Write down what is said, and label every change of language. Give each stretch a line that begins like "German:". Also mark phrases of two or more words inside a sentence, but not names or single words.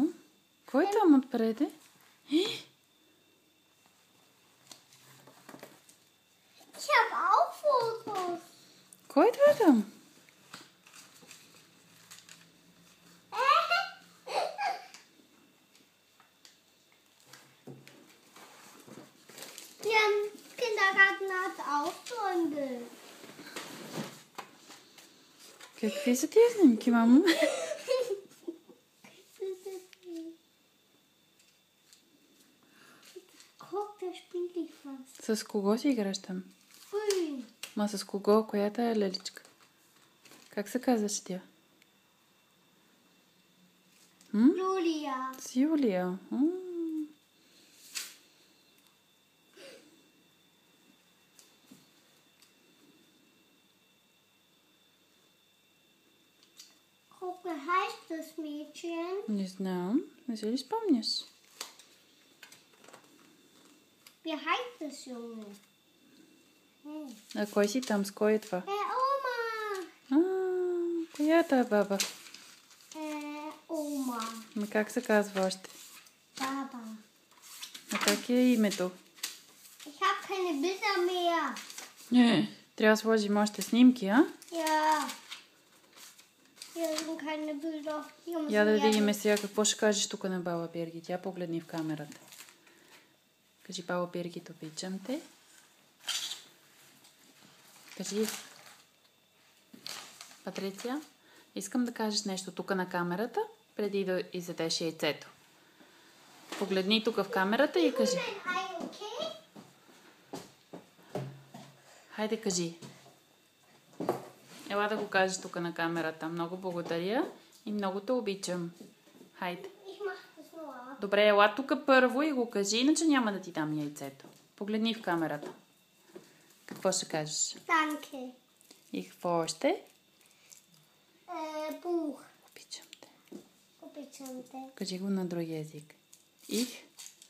Bulgarian: Какво е там отпреде?
German: Ich habe auch Fotos.
Bulgarian: Кой е това там?
German: Ja, im Kindergarten hat auch so ein Bild.
Bulgarian: Какви са тия снимки, мамо?
German: Guck, da spielt ich was.
Bulgarian: С кого си играш там? Ui. Ма с кого? Коята е леличка? Как се казваш тя?
German: Julia.
Bulgarian: С Юлия.
German: Guck, wie heißt das Mädchen?
Bulgarian: Не знам. Не се ли спомняш?
German: Wie heißt das Junge?
Bulgarian: А кой си там? С кой е това?
German: Oma.
Bulgarian: Коя е тази баба?
German: Oma.
Bulgarian: Ма как се казва още? Baba. А как е името?
German: Ich habe keine Bilder mehr.
Bulgarian: Не. Трябва да сложим още снимки, а?
German: Ja. Hier sind keine Bilder. Hier müssen
Bulgarian: Я да
German: wir
Bulgarian: видим сега какво ще кажеш тук на баба Бергит. Тя погледни в камерата. Кажи, баба Бергит, обичам те. Кажи. Патриция, искам да кажеш нещо тук на камерата, преди да изядеш яйцето. Погледни тук в камерата и кажи.
English: Hi, okay?
Bulgarian: Хайде, кажи. Ела да го кажеш тук на камерата. Много благодаря и много те обичам. Хайде.
German: Ich mach das nur.
Bulgarian: Добре, ела тук първо и го кажи, иначе няма да ти дам яйцето. Погледни в камерата. Какво ще кажеш?
German: Danke.
Bulgarian: И какво още?
German: Buch.
Bulgarian: Обичам те. Обичам те. Кажи го на други език. Их.